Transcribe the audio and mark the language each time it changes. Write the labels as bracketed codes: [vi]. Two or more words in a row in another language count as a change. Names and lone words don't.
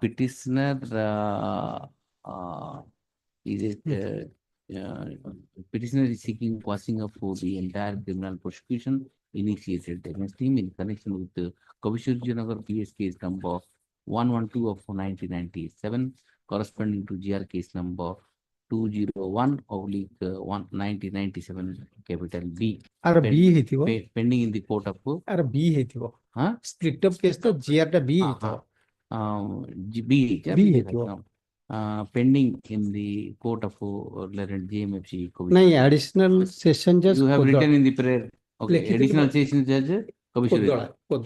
[en] Petitioner petitioner is seeking quashing of the entire criminal prosecution initiated against him in connection with the Kavisharjanagar PS case number 112 of 1997, corresponding to GR case number 2001/1997 capital B. Ar pen- [or] B ହେଇଥିବ [en] pending in the court of [or] ଆର B ହେଇଥିବ huh? [en] split up case [or] ତ GR ଟା B ହେଇଥିବ B B ହେଇଥିବ [en] pending in the court of JMFC. [or] ନାଇଁ [en] additional session judge You have [or] କୋଦଳ [en] written in the prayer. Okay, [or] ଲେଖିଥିଲି [en] additional session judge Kavishuri. [or] କୋଦଳ